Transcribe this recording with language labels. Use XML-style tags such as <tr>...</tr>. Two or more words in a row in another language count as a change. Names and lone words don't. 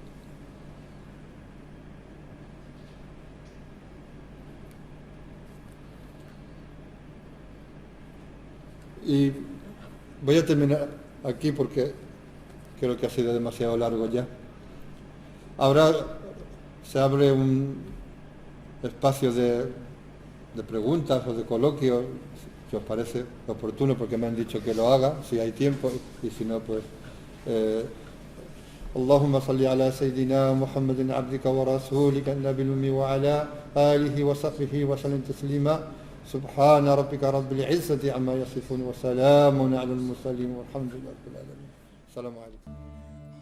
<es>Y voy a terminar aquí porque creo que ha sido demasiado largo ya. Ahora se abre un espacio de preguntas o de coloquios, si os parece oportuno, porque me han dicho que lo haga, si hay tiempo, y si no, pues...</es> <ar>اللهم صل على سيدنا محمد عبدك ورسولك النبي الأمي وعلى آله وصحبه وسلم تسليما سبحان ربك رب العزة عما يصفون وسلام على المرسلين والحمد لله رب العالمين.</ar>